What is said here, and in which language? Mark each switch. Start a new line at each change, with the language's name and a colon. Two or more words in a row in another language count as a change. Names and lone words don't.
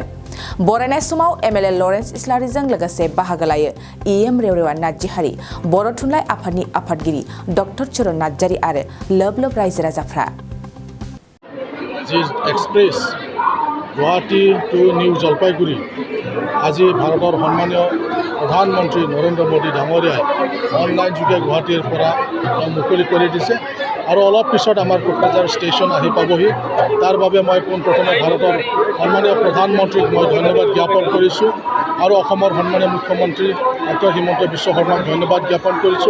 Bodo: बरायनाय समाव एमएलए लरेन्स इस्लारिजों लोगोसे बाहागो लायो इएम रेवरेवा नार्जिहारि, बर' थुनलाइ आफादनि आफादगिरि डक्टर चरण नार्जारि आरो लोब लोब रायजो राजाफ्रा।
Assamese: जी एक्सप्रेस गुवाहाटी टू निउ जलपाईगुड़ी আজি ভাৰতৰ সন্মানীয় প্ৰধানমন্ত্ৰী নৰেন্দ্ৰ মোদী ডাঙৰীয়াই অনলাইন যোগে গুৱাহাটীৰ পৰা মুকলি কৰি দিছে আৰু অলপ পিছত আমাৰ কোকৰাঝাৰ ষ্টেচন আহি পাবহি। তাৰ বাবে মই পোনপ্ৰথমে ভাৰতৰ সন্মানীয় প্ৰধানমন্ত্ৰীক মই ধন্যবাদ জ্ঞাপন কৰিছোঁ আৰু অসমৰ সন্মানীয় মুখ্যমন্ত্ৰী ডক্টৰ হিমন্ত বিশ্ব শৰ্মাক ধন্যবাদ জ্ঞাপন কৰিছোঁ।